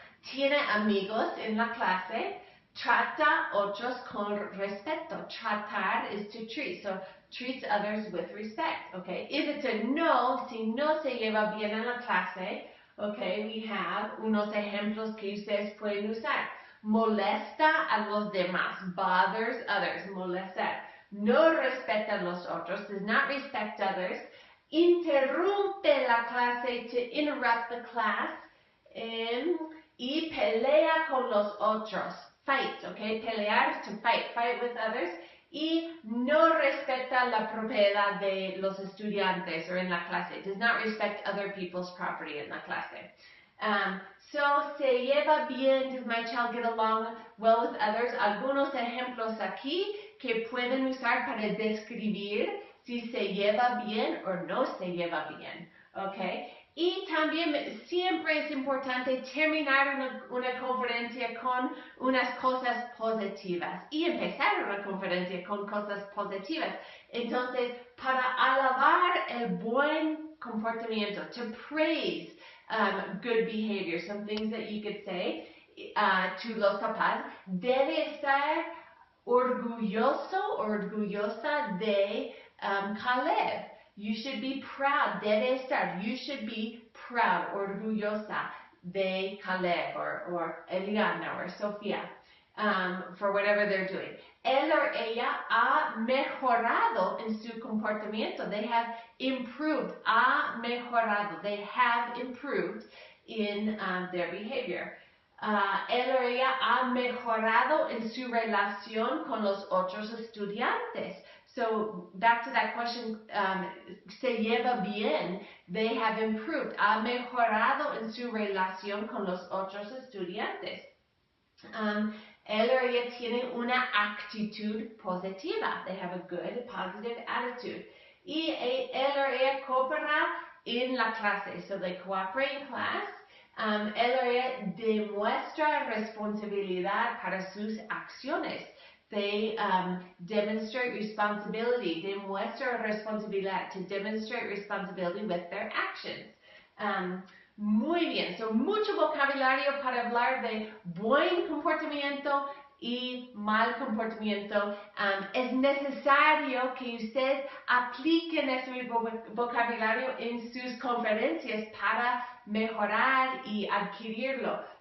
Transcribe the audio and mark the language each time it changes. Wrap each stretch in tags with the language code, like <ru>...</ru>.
<es>Tiene amigos en la clase. Trata otros con respeto.</es> <en>Tratar is to treat. So treats others with respect. Okay. If it's a no,</en> <es>si no se lleva bien en la clase, okay,</es> <en>we have</en> <es>unos ejemplos que ustedes pueden usar. Molesta a los demás.</es> <en>Bothers others.</en> <es>Molestar. No respeta a los otros.</es> <en>Does not respect others.</en> <es>Interrumpe la clase,</es> <en>to interrupt the class.</en> <es>Y pelea con los otros.</es> <en>fight,</en> <es>okay?</es> <en>Pelear is to fight with others.</en> <es>Y no respeta la propiedad de los estudiantes or en la clase.</es> <en>Does not respect other people's property in la clase. So,</en> <es>se lleva bien.</es> <en>Does my child get along well with others?</en> <es>Algunos ejemplos aquí que pueden usar para describir si se lleva bien o no se lleva bien. Okay? Y también siempre es importante terminar una conferencia con unas cosas positivas y empezar una conferencia con cosas positivas. Entonces, para alabar el buen comportamiento,</es> <en>to praise good behavior, some things that you could say to</en> <es>los papás, debe estar orgulloso, orgullosa de Caleb.</es> <en>You should be proud,</en> <es>debe estar.</es> <en>You should be proud,</en> <es>orgullosa de Caleb</es> <en>or Eliana or Sofía for whatever they're doing.</en> <es>Él or ella ha mejorado en su comportamiento.</es> <en>They have improved.</en> <es>Ha mejorado.</es> <en>They have improved in their behavior.</en> <es>Él o ella ha mejorado en su relación con los otros estudiantes.</es> <en>So back to that question,</en> <es>se lleva bien,</es> <en>they have improved,</en> <es>ha mejorado en su relación con los otros estudiantes. Él o ella tiene una actitud positiva,</es> <en>they have a good, positive attitude.</en> <es>Y él o ella coopera en la clase,</es> <en>so they cooperate in class.</en> <es>Él o ella demuestra responsabilidad para sus acciones.</es> <en>They demonstrate responsibility.</en> <es>Demuestra responsabilidad.</es> <en>To demonstrate responsibility with their actions.</en> <es>Muy bien. So, mucho vocabulario para hablar de buen comportamiento y mal comportamiento. Es necesario que ustedes apliquen este vocabulario en sus conferencias para mejorar y adquirirlo.</es>